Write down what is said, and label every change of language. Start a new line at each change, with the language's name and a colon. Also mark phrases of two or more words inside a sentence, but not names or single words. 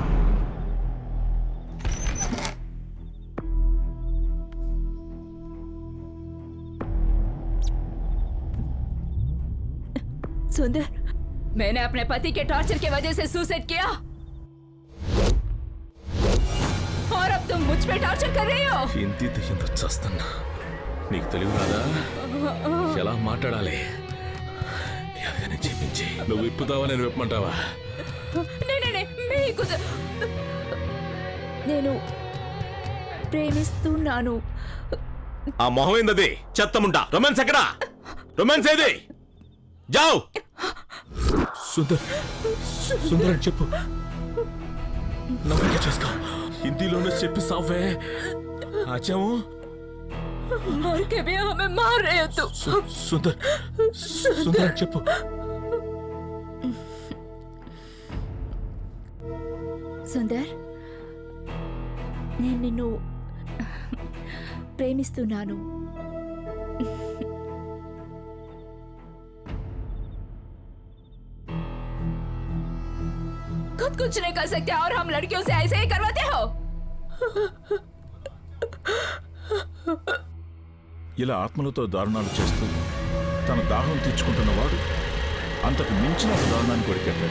Hindi: सुंदर, मैंने अपने पति के टॉर्चर की वजह से सुसाइड किया और अब तुम मुझ पे टॉर्चर कर रही हो.
Telugu: ఇంటి దయ్యంతో చస్తున్నా. నీకు తెలివి రాదా ఎలా మాట్లాడాలి? ఎవరైనా చెప్పించి నువ్వు విప్పుతావా, నేను విప్పమంటావా? మీకు నేను ప్రేమిస్తున్నాను. ఆ మొహం ఏందది? చెత్తముంటా. రొమాన్స్ ఎక్కడా? రొమాన్స్ ఏది? జావ్. సుందర్, సుందర్ అని చెప్పు. నమ్మకం చేసుకో. హిందీలోనే చెప్పి సావే. ఆచాము
Hindi: मर के भी हमें मार रहे हो तुम.
Telugu: సుందర్, సుందర్ అని చెప్పు. సుందర్, నేను నిన్ను ప్రేమిస్తున్నాను.
Hindi: खुद कुछ नहीं कर सकते और हम लड़कियों से ऐसे ही करवाते हो.
Telugu: ఇలా ఆత్మలతో దారుణాలు చేస్తూ తన దాహం తీర్చుకుంటున్నవాడు అంతకు మించిన ఒక దారుణాన్ని కొడికెట్టాడు.